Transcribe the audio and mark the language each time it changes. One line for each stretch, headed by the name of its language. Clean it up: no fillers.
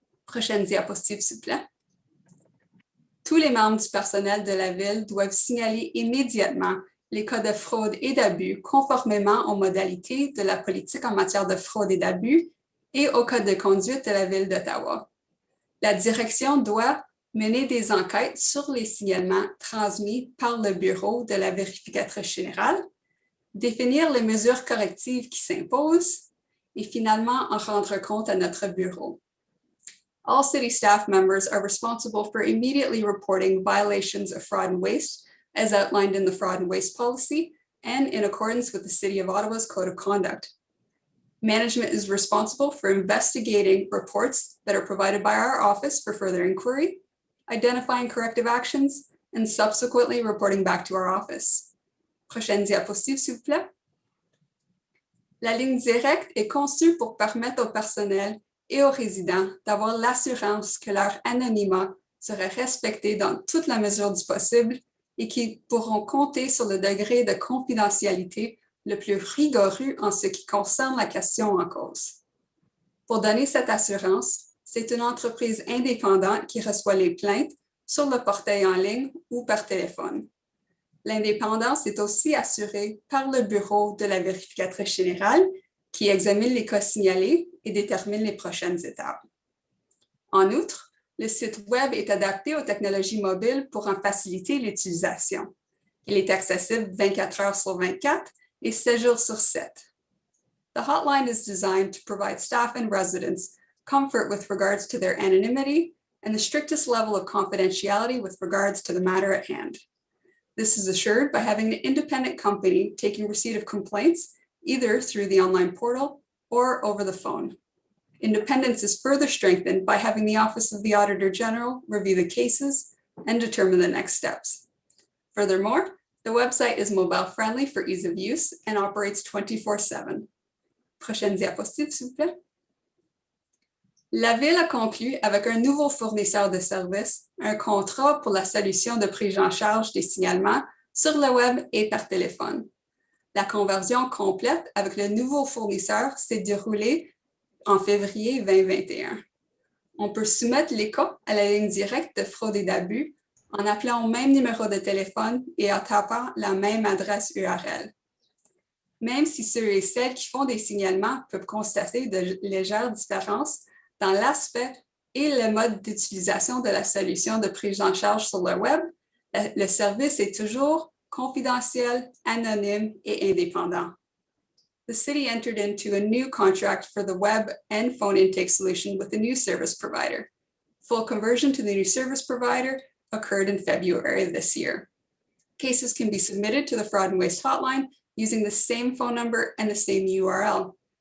French: Prochaine diapositive, s'il vous plaît. Tous les membres du personnel de la ville doivent signaler immédiatement les cas de fraude et d'abus conformément aux modalités de la politique en matière de fraude et d'abus et au code de conduite de la ville d'Ottawa. La direction doit mener des enquêtes sur les signalements transmis par le bureau de la vérificatrice générale, définir les mesures correctives qui s'imposent et finalement en rendre compte à notre bureau.
English: All city staff members are responsible for immediately reporting violations of fraud and waste as outlined in the fraud and waste policy and in accordance with the City of Ottawa's Code of Conduct. Management is responsible for investigating reports that are provided by our office for further inquiry, identifying corrective actions, and subsequently reporting back to our office.
French: Prochaine diapositive, s'il vous plaît. La ligne directe est conçue pour permettre au personnel et aux résidents d'avoir l'assurance que leur anonymat sera respecté dans toute la mesure du possible et qu'ils pourront compter sur le degré de confidentialité le plus rigoureux en ce qui concerne la question en cause. Pour donner cette assurance, c'est une entreprise indépendante qui reçoit les plaintes sur le portail en ligne ou par téléphone. L'indépendance est aussi assurée par le bureau de la vérificatrice générale qui examine les cas signalés et détermine les prochaines étapes. En outre, le site Web est adapté aux technologies mobiles pour en faciliter l'utilisation. Il est accessible 24 heures sur 24 et 7 jours sur 7.
English: The hotline is designed to provide staff and residents comfort with regards to their anonymity and the strictest level of confidentiality with regards to the matter at hand. This is assured by having an independent company taking receipt of complaints either through the online portal or over the phone. Independence is further strengthened by having the Office of the Auditor General review the cases and determine the next steps. Furthermore, the website is mobile friendly for ease of use and operates 24/7.
French: Prochaine diapositive, s'il vous plaît. La Ville a conclu avec un nouveau fournisseur de services un contrat pour la solution de prise en charge des signalements sur le web et par téléphone. La conversion complète avec le nouveau fournisseur s'est déroulée en février 2021. On peut soumettre les cas à la ligne directe de fraude et d'abus en appelant au même numéro de téléphone et en tapant la même adresse URL. Même si ceux et celles qui font des signalements peuvent constater de légères différences dans l'aspect et le mode d'utilisation de la solution de prise en charge sur le web, le service est toujours confidentiel, anonyme et indépendant.
English: The city entered into a new contract for the web and phone intake solution with a new service provider. Full conversion to the new service provider occurred in February of this year. Cases can be submitted to the Fraud and Waste Hotline using the same phone number and the same URL.